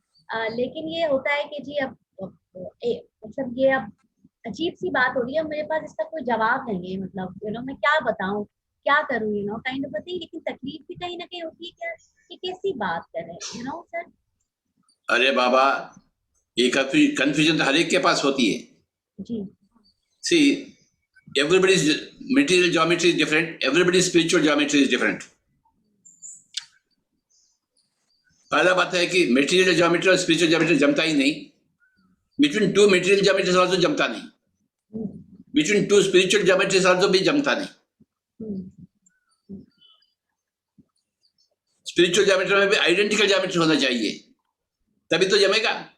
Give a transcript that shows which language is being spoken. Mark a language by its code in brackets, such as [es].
[hi] लेकिन ये होता है कि जी मतलब ये अब अजीब-सी बात हो रही है, मेरे पास इसका कोई जवाब नहीं है, मतलब मैं क्या बताऊँ, क्या करूँ, [en] kind of a thing, [hi] लेकिन तकलीफ भी कहीं न कहीं होती है क्या कि कैसी बात करें, सर। अरे बाबा, ये कंफ्यूजन तो हर एक के पास होती है। जी। [en] See, everybody's material geometry is different, everybody's spiritual geometry is different. [hi] पहला बात है कि मेटीरियल ज्योमेट्री और स्पिरिचुअल ज्योमेट्री जमता ही नहीं। [en] between two material geometries also [hi] जमता नहीं। [en] between two spiritual geometries also [hi] भी जमता नहीं। स्पिरिचुअल ज्योमेट्री में भी आइडेंटिकल ज्योमेट्री होना चाहिए, तभी तो जमेगा।